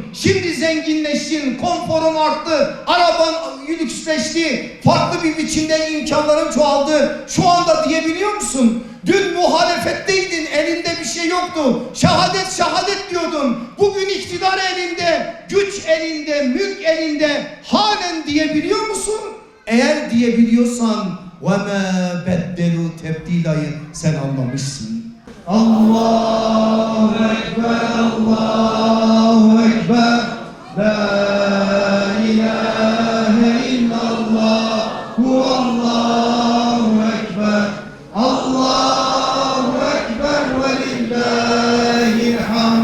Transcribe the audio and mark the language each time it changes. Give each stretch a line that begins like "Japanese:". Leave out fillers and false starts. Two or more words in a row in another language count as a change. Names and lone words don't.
Turkish: Şimdi zenginleştin, konforun arttı, araban lüksleşti, farklı bir biçimde imkanların çoğaldı. Şu anda diyebiliyor musun? Dün muhalefetteydin, elinde bir şey yoktu. Şehadet, şehadet diyordun. Bugün iktidar elinde, güç elinde, mülk elinde. Halen diyebiliyor musun? Eğer diyebiliyorsan
Arabic: وَمَا بَدَّلُوا تَبْدِيلًا
Turkish: sen anlamışsın.
Arabic: الله أكبر الله أكبر لا إله إلا الله الله أكبر الله أكبر ولله الحمد.